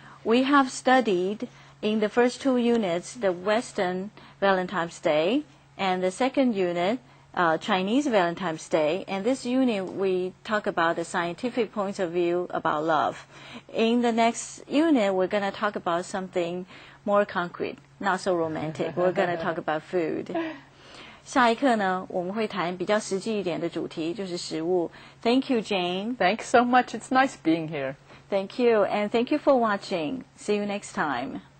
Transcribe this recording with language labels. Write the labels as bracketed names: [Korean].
[English] We have studied in the first two units the Western Valentine's Day, and the second unit Chinese Valentine's Day, and this unit we talk about the scientific points of view about love. In the next unit, we're going to talk about something more concrete, not so romantic. We're going to talk about food. [Chinese] 下一课呢，我们会谈比较实际一点的主题，就是食物。 [English] Thank you, Jane. Thanks so much. It's nice being here. Thank you, and thank you for watching. See you next time.